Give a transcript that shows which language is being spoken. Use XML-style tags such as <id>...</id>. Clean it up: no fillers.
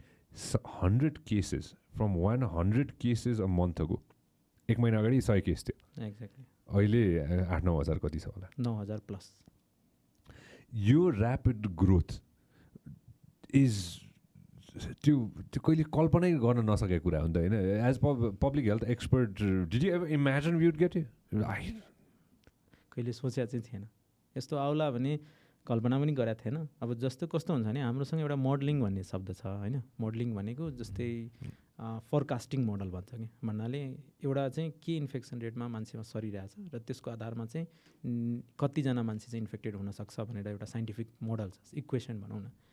<en>100 cases from 100 cases a month ago,</en> <ne>1 महिना अगाडि 100 case थियो,</ne> <en>exactly</en> <ne>अहिले 8-9 हजार कति छ होला,</ne> <en>9,000 plus.</en> <ne>यो</ne> <en>rapid growth is</en> <ne>त्यो कहिले कल्पनै गर्न नसकेको कुरा हो नि त होइन।</ne> <en>As public health expert did you ever imagine we would get it?</en> <ne>कहिले सोचेको चाहिँ थिएन यस्तो आउला भने, कल्पना पनि गरेको थिएन। अब जस्तो कस्तो हुन्छ भने हामीसँग एउटा मोडलिङ भन्ने शब्द छ होइन। मोडलिङ भनेको जस्तै फोरकास्टिङ मोडल भन्छ कि, भन्नाले एउटा चाहिँ के इन्फेक्सन रेटमा मान्छेमा सरिरहेछ र त्यसको आधारमा चाहिँ कतिजना मान्छे चाहिँ इन्फेक्टेड हुनसक्छ भनेर एउटा साइन्टिफिक मोडल छ, इक्वेसन भनौँ न।</ne>